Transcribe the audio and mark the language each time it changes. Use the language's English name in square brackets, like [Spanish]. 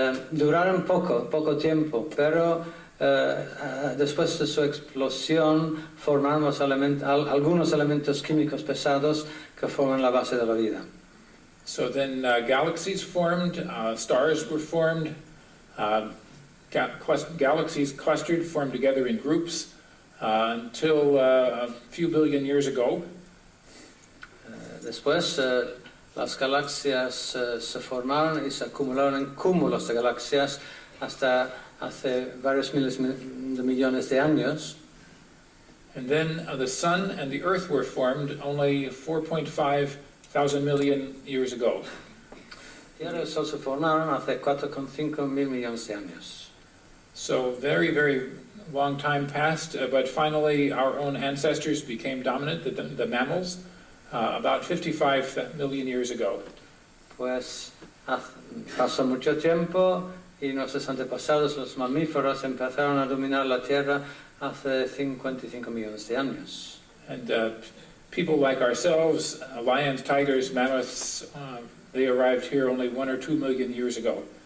[Spanish] Duraron poco tiempo, pero después de su explosión formaron algunos elementos químicos pesados que forman la base de la vida. [English] So then galaxies formed, stars were formed, galaxies clustered, formed together in groups until a few billion years ago. [Spanish] Después las galaxias se formaron y se acumularon en cúmulos de galaxias hasta hace varios miles de millones de años. [English] And then the Sun and the Earth were formed only 4.5 thousand million years ago. [Spanish] Y ahora el Sol se formaron hace 4,5 mil millones de años. [English] So very, very long time passed, but finally our own ancestors became dominant, the mammals, about 55 million years ago. [Spanish] Pues pasó mucho tiempo y nuestros antepasados, los mamíferos, empezaron a dominar la Tierra hace 55 millones de años. [English] And people like ourselves, lions, tigers, mammoths, they arrived here only 1 or 2 million years ago.